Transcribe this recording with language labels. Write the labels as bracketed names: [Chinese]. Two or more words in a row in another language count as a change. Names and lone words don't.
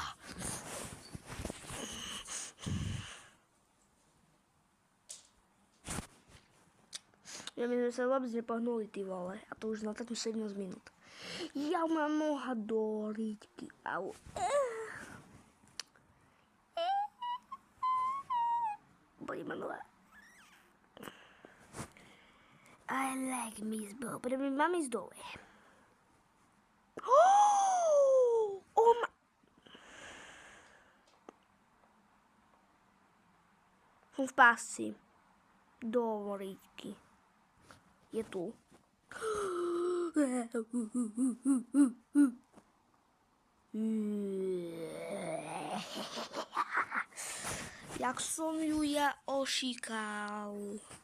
[Slovak] Ja my sme sa vôbec nepohnuli, ty vole. A to už na takú 17 minút. Ja mám noha do riťky. Au. Bolí ma noha. [English] I like Miss Bow. But my mom is dole. Oh my... [Slovak] Som v pásci. Do riťky. Je tu. Jak som ju ja ošíkal.